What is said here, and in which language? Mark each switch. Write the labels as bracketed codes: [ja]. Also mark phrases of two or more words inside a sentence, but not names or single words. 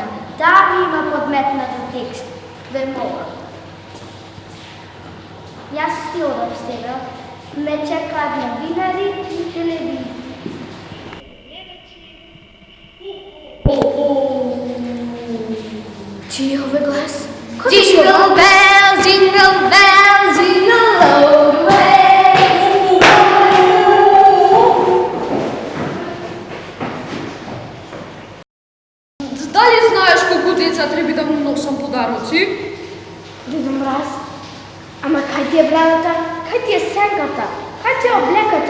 [mk] Да ми има подметнато текст. Ве мога. Јас си одам сега. Ме чекаат новинари и телевизија. Чиј е овој глас? [en] Jingle bells, jingle bells, jingle all the way. [mk] Дали знаеш колку деца треба да му носам подароци? Дедо Мраз, ама кај ти е брадата, кај ти е сенката, кај ти е облеката?